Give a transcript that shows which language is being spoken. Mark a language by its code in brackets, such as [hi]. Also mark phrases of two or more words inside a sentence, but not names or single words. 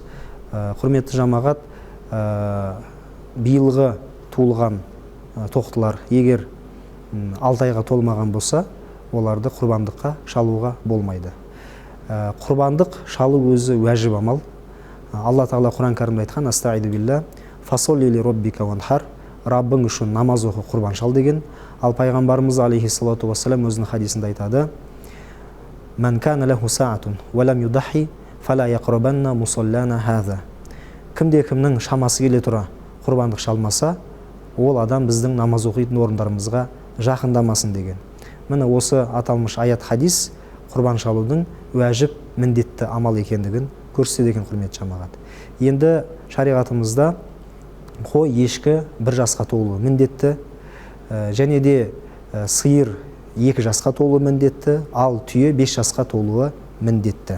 [kk] Құрметті жамағат, биылғы туылған тоқтылар егер 6 айға толмаған болса, оларды құрбандыққа шалуға болмайды. Құрбандық шалу өзі уәжіп амал. Алла Тағала Құран кәрімде айтқан: [ar] "استعيذ بالله فصل لربك وانحر", [kk] Раббың үшін намаз оқы, құрбан шал деген. Ал пайғамбарымыз [ar] عليه الصلاة والسلام [kk] өзінің хадисінде айтады: [ar] "من كان له سعة ولم يضح فلا يقربن مصلانا هذا". [kk] Кімде-кімнің шамасы келе тұра құрбандық шалмаса, ол адам біздің намаз оқитын орындарымызға жақындамасын деген. Міне осы аталмыш аят хадис құрбан шалудың уәжіп міндетті амал екендігін көрсетеді екен, құрметті жамағат. Енді шариғатымызда қой, ешкі 1 жасқа толуы міндетті, және де сиыр 2 жасқа толуы міндетті, ал түйе 5 жасқа толуы міндетті.